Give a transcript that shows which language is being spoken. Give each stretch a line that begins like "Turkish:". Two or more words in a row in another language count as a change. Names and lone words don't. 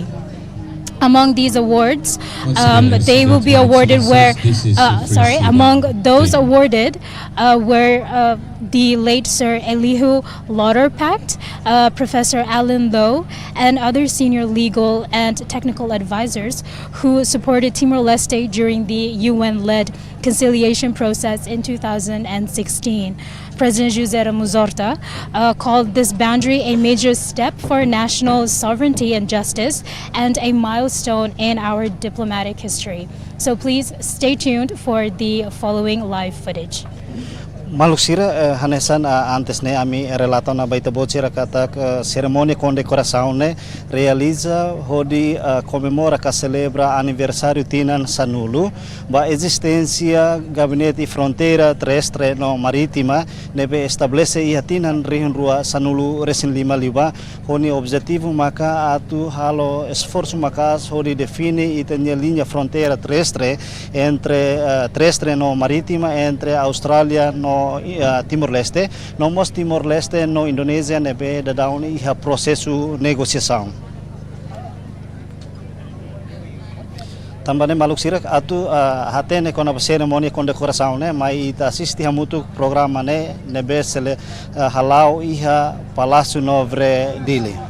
English: Among these awards, they will be awarded among those awarded were the late Sir Elihu Lauterpacht, Professor Alan Lowe, and other senior legal and technical advisors who supported Timor-Leste during the UN-led conciliation process in 2016. President José Ramos Horta called this boundary a major step for national sovereignty and justice and a milestone in our diplomatic history. So please stay tuned for the following live footage.
Tetum: Maluk sira hanesan antes ne ami relato na baita bocira kata cerimônia condecoração ne realiza hodi comemora ka celebra aniversário tinan sanulu ba existência gabinete fronteira terrestre no marítima nebe estabelece ia tinan rihun rua sanulu Resin Lima liba honi objetivo maka atu halo esforço maka hodi define itanya linha fronteira terrestre entre terrestre no marítima entre Austrália no Timor-Leste, nomos Timor-Leste no Indonésia nebe dadau iha processo negociação. Também maluk sirak atu hatene kona cerimônia condecoração ne mai ita assisti hamutu programa ne nebe sele halau iha Palácio Nobre dili.